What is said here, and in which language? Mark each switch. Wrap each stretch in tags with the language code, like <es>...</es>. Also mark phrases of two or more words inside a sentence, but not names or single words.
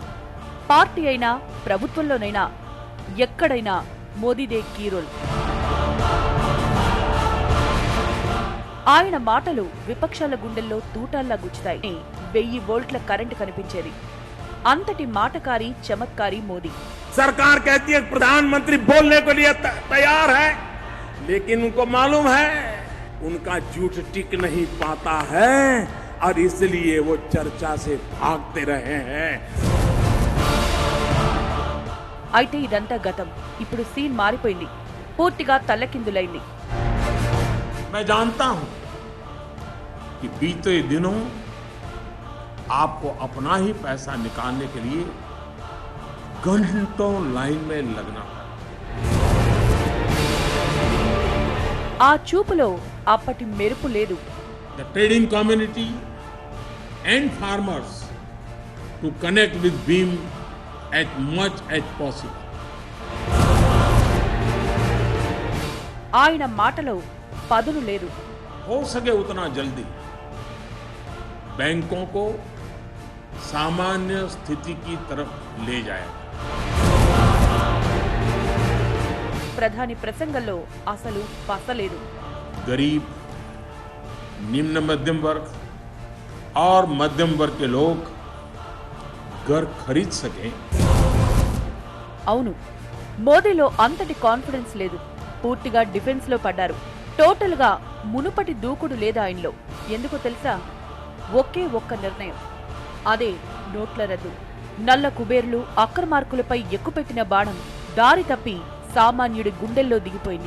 <te>పార్టీ అయినా ప్రభుత్వంలోనైనా ఎక్కడైనా మోదీదే</te> <en>key role.</en> <te>ఆయన మాటలు విపక్షాల గుండెల్లో తూటాల్లా గుచ్చుతాయి. 1000 వోల్ట్ల కరెంటు కనిపించేది. అంతటి మాటకారి, చమత్కారి మోదీ.</te> <hi>सरकार कहती है प्रधानमंत्री बोलने के लिए तैयार है, लेकिन उनको मालूम है उनका झूठ टिक नहीं पाता है और इसलिए वो चर्चा से भागते रहे हैं.</hi> <te>అయితే ఇదంతా గతం. ఇప్పుడు సీన్ మారిపోయింది, పూర్తిగా తల్లకిందులైంది.</te> <hi>मैं जानता हूं कि बीते दिनों आपको अपना ही पैसा निकालने के लिए घंटों लाइन में लगना पड़ा.</hi> <te>ఆ చూపులో అప్పటి మెరుపు లేదు.</te> <en>The trading community and farmers to connect with BHIM as much as possible.</en> <te>ఆయన మాటలో పదును లేదు.</te> <hi>हो सके उतना जल्दी बैंकों को सामान्य स्थिति की तरफ ले जाए.</hi> <te>ప్రధాని ప్రసంగంలో అసలు పసలేదు.</te> <hi>गरीब, निम्न मध्यम वर्ग और मध्यम वर्ग के लोग घर खरीद सके.</hi> <te>అవును, మోదీలో అంతటి కాన్ఫిడెన్స్ లేదు. పూర్తిగా డిఫెన్స్ లో పడ్డారు. టోటల్ గా మునుపటి దూకుడు లేదు ఆయనలో. ఎందుకో తెలుసా? ఒకే ఒక్క నిర్ణయం, అదే నోట్ల రద్దు. నల్ల కుబేర్లు, అక్రమార్కులపై ఎక్కుపెట్టిన బాణం దారి తప్పి సామాన్యుడి గుండెల్లో దిగిపోయింది.</te>